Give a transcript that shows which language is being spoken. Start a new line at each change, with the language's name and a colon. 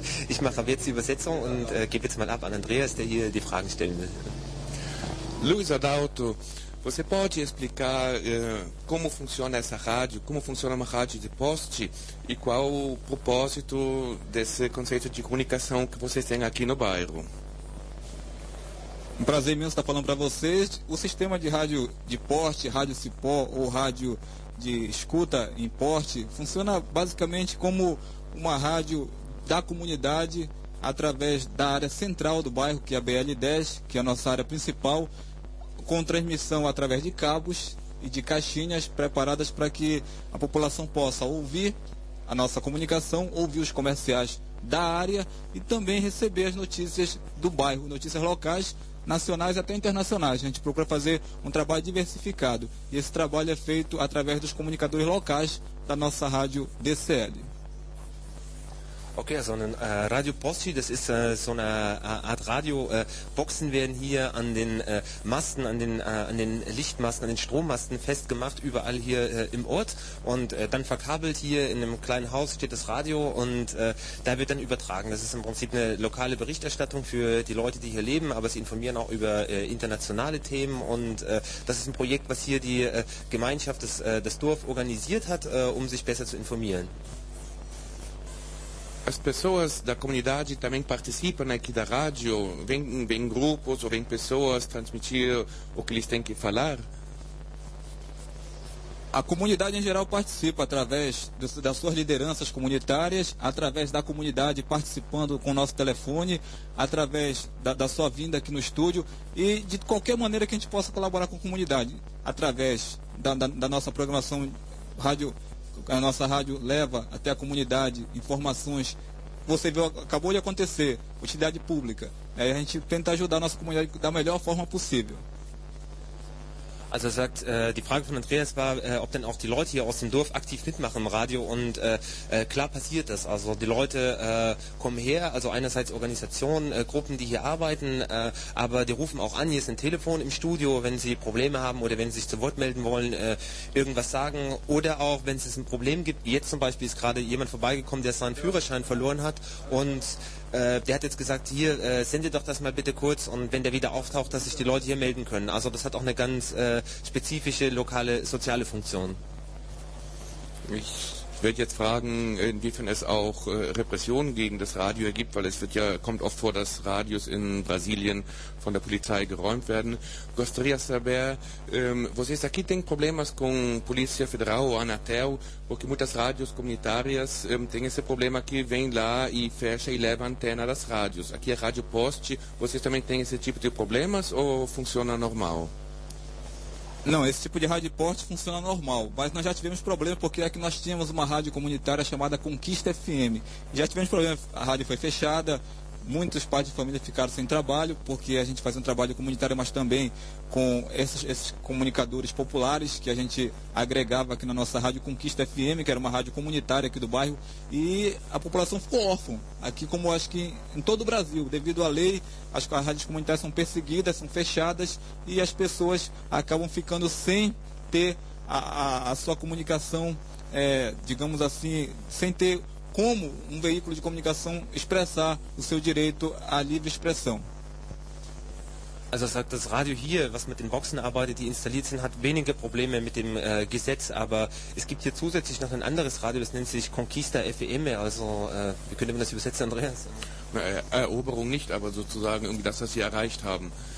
German: Ich mache jetzt die Übersetzung und gebe jetzt mal ab an Andreas, der hier die Fragen stellen will.
Portuguese: Luis Adauto, Você pode explicar como funciona essa rádio, como funciona uma rádio de poste e qual o propósito desse conceito de comunicação que vocês têm aqui no bairro? Um prazer imenso estar falando para vocês. O sistema de rádio de poste, rádio cipó ou rádio de escuta em poste, funciona basicamente como uma rádio da comunidade através da área central do bairro, que é a BL10, que é a nossa área principal, com transmissão através de cabos e de caixinhas preparadas para que a população possa ouvir a nossa comunicação, ouvir os comerciais da área e também receber as notícias do bairro, notícias locais, nacionais e até internacionais. A gente procura fazer um trabalho diversificado e esse trabalho é feito através dos comunicadores locais da nossa rádio DCL.
German: Okay, also ein Radio Posti, das ist so eine Art Radio. Boxen werden hier an den Masten, an den Lichtmasten, an den Strommasten festgemacht, überall hier im Ort. Und dann verkabelt hier in einem kleinen Haus steht das Radio und da wird dann übertragen. Das ist im Prinzip eine lokale Berichterstattung für die Leute, die hier leben, aber sie informieren auch über internationale Themen. Und das ist ein Projekt, was hier die Gemeinschaft, das Dorf organisiert hat, um sich besser zu informieren.
Portuguese: As pessoas da comunidade também participam aqui da rádio? Vêm grupos ou vêm pessoas transmitir o que eles têm que falar? A comunidade em geral participa através das suas lideranças comunitárias, através da comunidade participando com o nosso telefone, através da sua vinda aqui no estúdio e de qualquer maneira que a gente possa colaborar com a comunidade, através da nossa programação rádio. A nossa rádio leva até a comunidade informações. Você viu, acabou de acontecer, utilidade pública. A gente tenta ajudar a nossa comunidade da melhor forma possível.
German: Also er sagt, die Frage von Andreas war, ob denn auch die Leute hier aus dem Dorf aktiv mitmachen im Radio und klar passiert das. Also die Leute kommen her, also einerseits Organisationen, Gruppen, die hier arbeiten, aber die rufen auch an, hier ist ein Telefon im Studio, wenn sie Probleme haben oder wenn sie sich zu Wort melden wollen, irgendwas sagen oder auch, wenn es ein Problem gibt. Jetzt zum Beispiel ist gerade jemand vorbeigekommen, der seinen Führerschein verloren hat und der hat jetzt gesagt, hier, sende doch das mal bitte kurz und wenn der wieder auftaucht, dass sich die Leute hier melden können. Also das hat auch eine ganz spezifische lokale soziale Funktion. Ich würde jetzt fragen, inwiefern es auch Repressionen gegen das Radio gibt, weil es wird ja, kommt oft vor, dass Radios in Brasilien von der Polizei geräumt werden.
Portuguese: Gostaria saber, vocês aqui têm problemas com Polícia Federal ou Anatel, porque muitas rádios comunitárias têm esse problema que vem lá e fecha e leva a antena das rádios. Aqui é Rádio Poste, vocês também têm esse tipo de problemas ou funciona normal? Não, esse tipo de rádio poste funciona normal, mas nós já tivemos problema porque é que nós tínhamos uma rádio comunitária chamada Conquista FM. Já tivemos problema, a rádio foi fechada, muitos pais de família ficaram sem trabalho, porque a gente faz um trabalho comunitário, mas também com esses comunicadores populares que a gente agregava aqui na nossa rádio Conquista FM, que era uma rádio comunitária aqui do bairro, e a população ficou órfã, aqui como acho que em todo o Brasil, devido à lei, as rádios comunitárias são perseguidas, são fechadas, e as pessoas acabam ficando sem ter a sua comunicação, digamos assim, sem ter como um veículo de comunicação expressar o seu direito à livre expressão.
German: Also er sagt, das Radio hier, was mit den Boxen arbeitet, die installiert sind, hat wenige Probleme mit dem Gesetz, aber es gibt hier zusätzlich noch ein anderes Radio, das nennt sich Conquista FM, also wie könnte man das übersetzen, Andreas? Na, Eroberung nicht, aber sozusagen irgendwie das, was sie erreicht haben.